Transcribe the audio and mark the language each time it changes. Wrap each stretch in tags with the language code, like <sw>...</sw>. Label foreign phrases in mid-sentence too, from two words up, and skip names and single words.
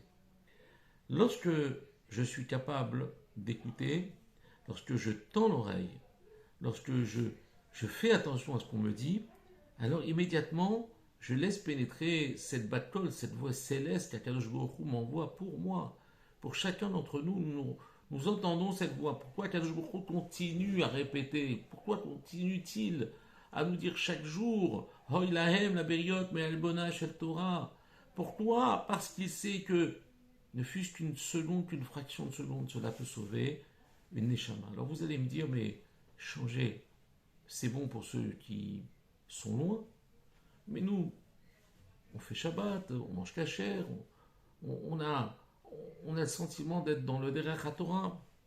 <fr>Lorsque je suis capable d'écouter, lorsque je tends l'oreille, lorsque je fais attention à ce qu'on me dit, alors immédiatement, je laisse pénétrer cette battle, cette voix céleste qu'</fr> <he>הקדוש ברוך הוא</he> <fr>m'envoie pour moi. Pour chacun d'entre nous, nous entendons cette voix. Pourquoi</fr> <he>הקדוש ברוך הוא</he> <fr>continue à répéter? Pourquoi continue-t-il à nous dire chaque jour</fr> <he>הוי להם לבריות מעלבונה של תורה?</he> <fr>Pourquoi? Parce qu'il sait que ne fût-ce qu'une seconde, qu'une fraction de seconde, cela peut sauver une neshama. Alors vous allez me dire, mais changer, c'est bon pour ceux qui sont loin, mais nous, on fait Shabbat, on mange kasher, on a le sentiment d'être dans le</fr> <he>דרך התורה.</he>